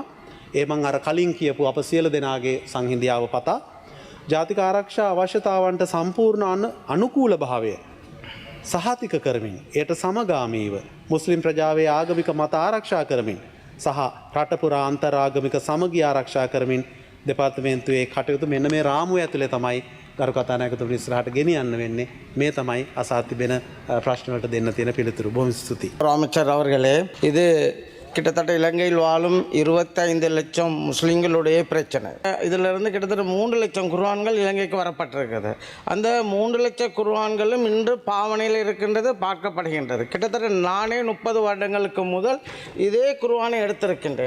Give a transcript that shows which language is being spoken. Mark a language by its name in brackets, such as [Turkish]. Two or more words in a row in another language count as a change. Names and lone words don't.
[Sinhala] ඒ මං අර කලින් කියපු අප සියලු දෙනාගේ සංහිඳියාව පතා ජාතික ආරක්ෂා අවශ්‍යතාවන්ට සම්පූර්ණ අනුකූල භාවය සහතික කරමින් එයට සමගාමීව මුස්ලිම් ප්‍රජාවේ ආගමික මත ආරක්ෂා කරමින් සහ රට පුරා අන්තරාගමික සමගිය ආරක්ෂා කරමින් දෙපාර්තමේන්තුවේ කටයුතු මෙන්න මේ රාමුව ඇතුලේ තමයි ගරු කතානායකතුමනි ඉස්සරහට ගෙනියන්න වෙන්නේ. මේ තමයි අසා තිබෙන ප්‍රශ්න වලට දෙන්න තියෙන පිළිතුරු. බොහොම ස්තුතියි. [Tamil] அமைச்சர் அவர்களே, இது கிட்டத்தட்ட இலங்கையில் வாழும் 25 லட்சம் முஸ்லீம்களுடைய பிரச்சனை. இதிலிருந்து கிட்டத்தட்ட 3 லட்சம் குர்ஆன்கள் இலங்கைக்கு வரப்பட்டிருக்குது. அந்த 3 லட்சம் குர்ஆன்களும் இன்று பாவனையில் இருக்கின்றது, பார்க்கப்படுகின்றது. கிட்டத்தட்ட நானே 30 வருடங்களுக்கு முதல் இதே குர்ஆனை எடுத்திருக்கின்றேன்.